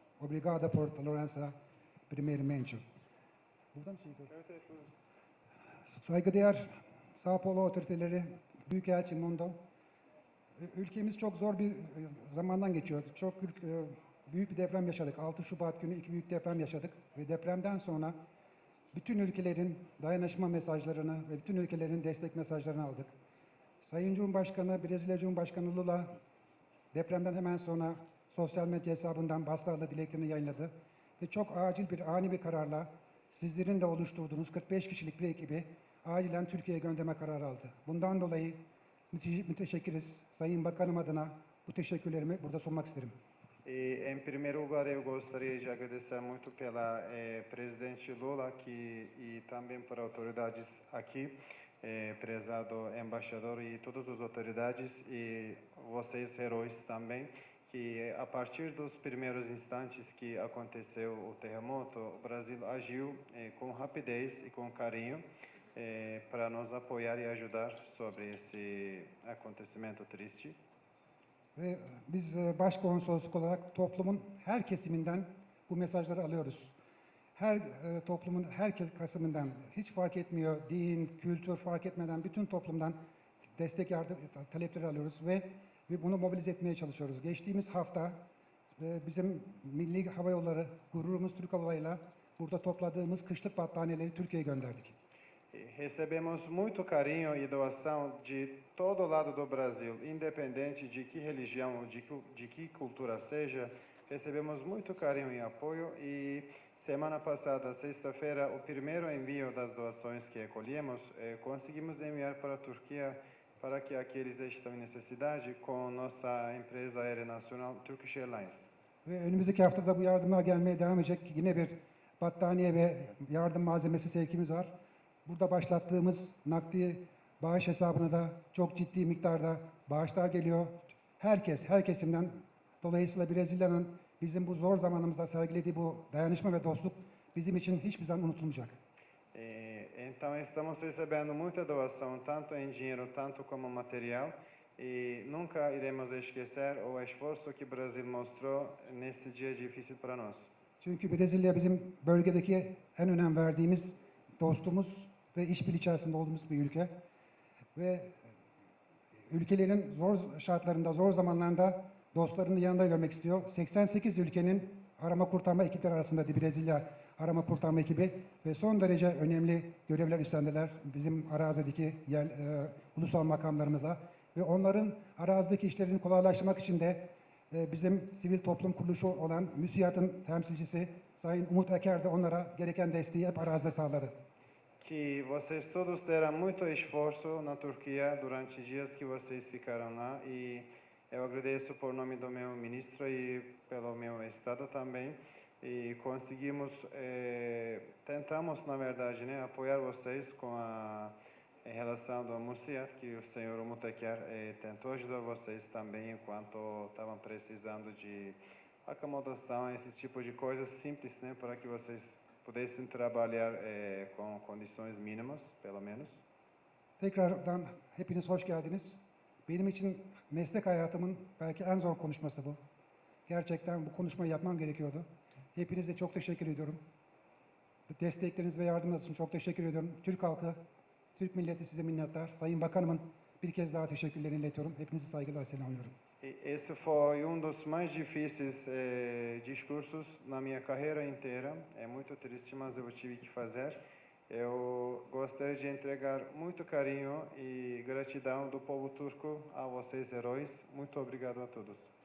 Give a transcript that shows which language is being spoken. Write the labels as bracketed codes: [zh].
[pt] Obrigado por tolerância, primeiramente. [tr] Saygıdeğer São Paulo otoriteleri, Büyükelçi Mondo, ülkemiz çok zor bir zamandan geçiyor. Çok büyük bir deprem yaşadık. 6 Şubat günü 2 büyük deprem yaşadık ve depremden sonra bütün ülkelerin dayanışma mesajlarını ve bütün ülkelerin destek mesajlarını aldık. Sayın Cumhurbaşkanı, Brezilya Cumhurbaşkanı Lula depremden hemen sonra sosyal medya hesabından başsağlığı dileklerini yayınladı ve çok ani bir kararla sizlerin de oluşturduğunuz 45 kişilik bir ekibi acilen Türkiye'ye gönderme kararı aldı. Bundan dolayı müteşekkiriz. Sayın Bakanım adına bu teşekkürlerimi burada sunmak isterim. [pt] Em primeiro lugar, eu gostaria de agradecer muito pela presidente Lula aqui e também por autoridades aqui, prezado embaixador e todas as autoridades e vocês heróis também, que a partir dos primeiros instantes que aconteceu o terremoto, o Brasil agiu com rapidez e com carinho para nos apoiar e ajudar sobre esse acontecimento triste. [tr] Ve biz başkonsolosluk olarak toplumun her kesiminden bu mesajları alıyoruz. Toplumun her kesiminden, hiç fark etmiyor, din, kültür fark etmeden bütün toplumdan destek yardım talepleri alıyoruz ve bunu mobilize etmeye çalışıyoruz. Geçtiğimiz hafta bizim Milli Hava Yolları, gururumuz Türk Hava Yolları'yla burada topladığımız kışlık battaniyeleri Türkiye'ye gönderdik. [pt] Recebemos muito carinho e doação de todo lado do Brasil, independente de que religião ou de que cultura seja, recebemos muito carinho e apoio e semana passada, sexta-feira, o primeiro envio das doações que recolhemos, conseguimos enviar para a Turquia para que aqueles que estão em necessidade com nossa empresa aérea nacional Turkish Airlines. [tr] Ve önümüzdeki haftada bu yardımlar gelmeye devam edecek. Yine bir battaniye ve yardım malzemesi sevkimiz var. Burada başlattığımız nakdi bağış hesabına da çok ciddi miktarda bağışlar geliyor. Her kesimden, dolayısıyla Brezilya'nın bizim bu zor zamanımızda sergilediği bu dayanışma ve dostluk bizim için hiçbir zaman unutulmayacak. [pt] Então, estamos recebendo muita doação, tanto em dinheiro, tanto como material, e nunca iremos esquecer o esforço que o Brasil mostrou nesse dia difícil para nós. [tr] Çünkü Brezilya bizim bölgedeki en önem verdiğimiz dostumuz ve işbirliği içerisinde olduğumuz bir ülke. Ve ülkelerin zor şartlarında, zor zamanlarında dostlarını yanında görmek istiyor. 88 ülkenin arama kurtarma ekipleri arasında Brezilya arama kurtarma ekibi ve son derece önemli görevler üstlendiler bizim arazideki ulusal makamlarımızla. Ve onların arazideki işlerini kolaylaştırmak için de bizim sivil toplum kuruluşu olan MÜSİAD'ın temsilcisi Sayın Umut Eker de onlara gereken desteği hep arazide sağladı. [pt] Que vocês todos deram muito esforço na Turquia durante dias que vocês ficaram lá, e eu agradeço por nome do meu ministro e pelo meu estado também. E conseguimos, tentamos na verdade, né, apoiar vocês com a em relação do MÜSİAD, que o senhor Umuteker tentou ajudar vocês também enquanto estavam precisando de acomodação, esses tipos de coisas simples, né, para que vocês pudessem trabalhar com condições mínimas, pelo menos. [tr] Tekrardan hepiniz hoş geldiniz. Benim için meslek hayatımın belki en zor konuşması bu. Gerçekten bu konuşmayı yapmam gerekiyordu. Hepinize çok teşekkür ediyorum. Destekleriniz ve yardımınız için çok teşekkür ediyorum. Türk halkı, Türk milleti size minnettar. Sayın Bakanımın bir kez daha teşekkürlerini iletiyorum. Hepinizi saygıyla selamlıyorum. [pt] Esse foi dos mais difíceis discursos na minha carreira inteira. É muito triste, mas eu tive que fazer. Eu gostaria de entregar muito carinho e gratidão do povo turco a vocês, heróis. Muito obrigado a todos.